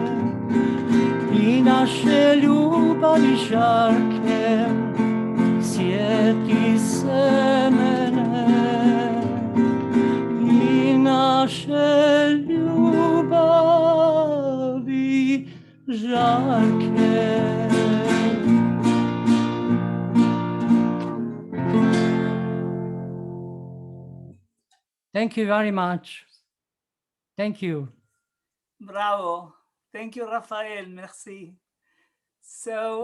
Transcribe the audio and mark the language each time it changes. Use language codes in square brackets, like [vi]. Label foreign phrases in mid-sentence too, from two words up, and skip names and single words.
[hr] i naše ljubavi žarke, sjeti se mene i naše ljubavi žarke. [en] Thank you very much. Thank you. Bravo. Thank you, Rafael. Merci. So,